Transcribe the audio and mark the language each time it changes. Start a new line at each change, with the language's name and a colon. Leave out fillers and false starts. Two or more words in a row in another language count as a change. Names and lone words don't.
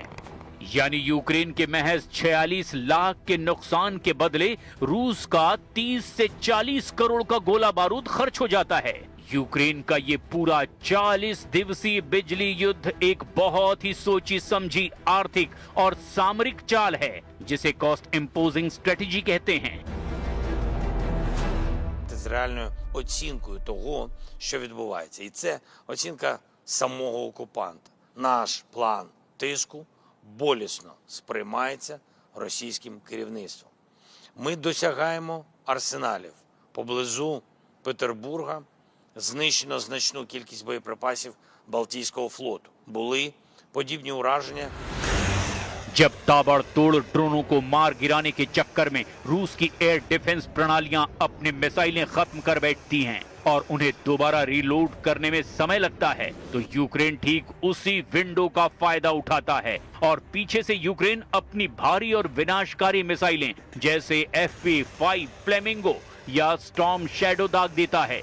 Hindi: यानी यूक्रेन के महज 46 लाख के नुकसान के बदले रूस का 30 से 40 करोड़ का गोला बारूद खर्च हो जाता है। यूक्रेन का ये पूरा 40 दिवसीय बिजली युद्ध एक बहुत ही सोची समझी आर्थिक और सामरिक चाल है, जिसे
English: cost imposing strategy
Hindi: कहते हैं।
Ukrainian: з реальною оцінкою того, що відбувається. І це оцінка самого окупанта. Наш план тиску болісно сприймається російським керівництвом. Ми досягаємо арсеналів. Поблизу Петербурга знищено значну кількість боєприпасів Балтійського флоту. Були подібні ураження.
Hindi: जब ताबड़तोड़ ड्रोनों को मार गिराने के चक्कर में रूस की
English: air defense
Hindi: प्रणालियां अपनी मिसाइलें खत्म कर बैठती हैं और उन्हें दोबारा रीलोड करने में समय लगता है, तो यूक्रेन ठीक उसी विंडो का फायदा उठाता है और पीछे से यूक्रेन अपनी भारी और विनाशकारी मिसाइलें जैसे FP5 फ्लेमिंगो या स्टॉर्म शैडो दाग देता है।